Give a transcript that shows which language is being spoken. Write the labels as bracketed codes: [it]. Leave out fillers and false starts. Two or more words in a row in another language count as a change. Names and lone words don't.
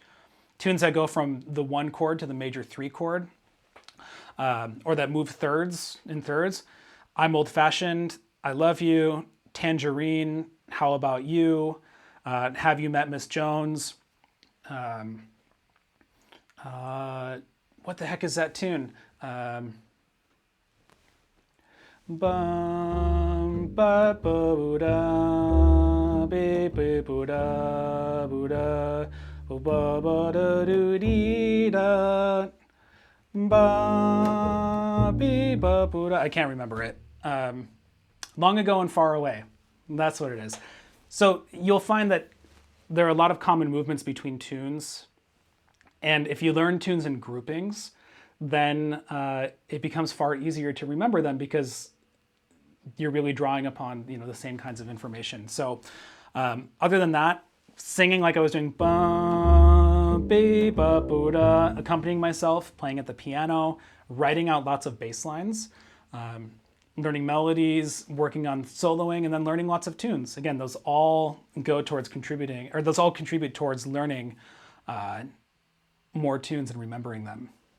[en] Tunes that go from the 1 chord to the major 3 chord, or that move thirds in thirds. I'm Old Fashioned, I Love You, Tangerine, How About You, Have You Met Miss Jones? What the heck is that tune? Bum ba bo da be bo da ba ba da do dee da ba be ba bo da. I can't remember it. Long Ago and Far Away. That's what it is. So you'll find that there are a lot of common movements between tunes. And if you learn tunes in groupings, then it becomes far easier to remember them because you're really drawing upon the same kinds of information. So other than that, singing like I was doing, ba, be, ba, bo, da, accompanying myself, playing at the piano, writing out lots of bass lines, learning melodies, working on soloing, and then learning lots of tunes. Again, those all go towards contributing, or those all contribute towards learning more tunes and remembering them.